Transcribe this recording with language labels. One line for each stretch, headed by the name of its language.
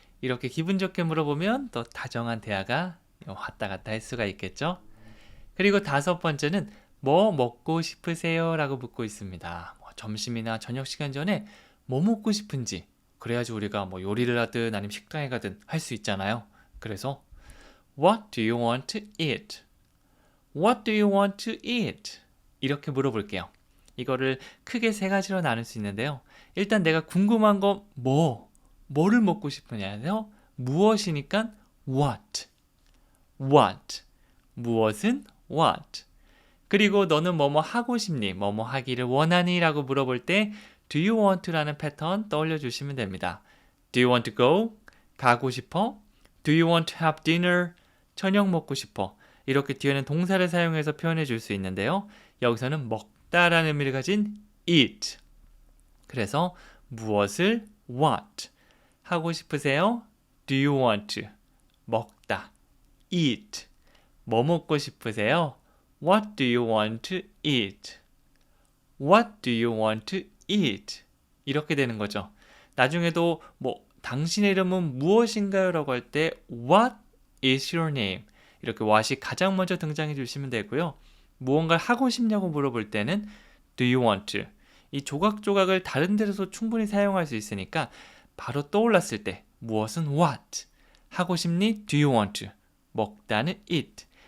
Korean: 이렇게 기분 좋게 물어보면 또 다정한 대화가 왔다 갔다 할 수가 있겠죠. 그리고 다섯 번째는 뭐 먹고 싶으세요? 라고 묻고 있습니다. 점심이나 저녁 시간 전에 뭐 먹고 싶은지, 그래야지 우리가 뭐 요리를 하든 아니면 식당에 가든 할 수 있잖아요.
English: 그래서 What do you want to eat? What do you want to eat?
Korean: 이렇게 물어볼게요. 이거를 크게 세 가지로 나눌 수 있는데요. 일단 내가 궁금한 건 뭐를 먹고 싶으냐요? 무엇이니까 what. 무엇은 what. 그리고 너는 뭐뭐 하고 싶니? 뭐뭐 하기를 원하니? 라고 물어볼 때
English: do you want to
Korean: 라는 패턴 떠올려 주시면 됩니다.
English: Do you want to go?
Korean: 가고 싶어?
English: Do you want to have dinner?
Korean: 저녁 먹고 싶어. 이렇게 뒤에는 동사를 사용해서 표현해 줄 수 있는데요. 여기서는 먹다라는 의미를 가진 eat. 그래서 무엇을 what. 하고 싶으세요?
English: Do you want to? 먹다. eat.
Korean: 뭐 먹고 싶으세요?
English: What do you want to eat? What do you want to eat?
Korean: 이렇게 되는 거죠. 나중에도 당신의 이름은 무엇인가요?
English: 라고 할 때 What is your name?
Korean: 이렇게 what이 가장 먼저 등장해 주시면 되고요. 무언가를 하고 싶냐고 물어볼 때는
English: Do you want to?
Korean: 이 조각조각을 다른 데서 충분히 사용할 수 있으니까 바로 떠올랐을 때 무엇은 what? 하고 싶니?
English: Do you want to? 먹다는 eat.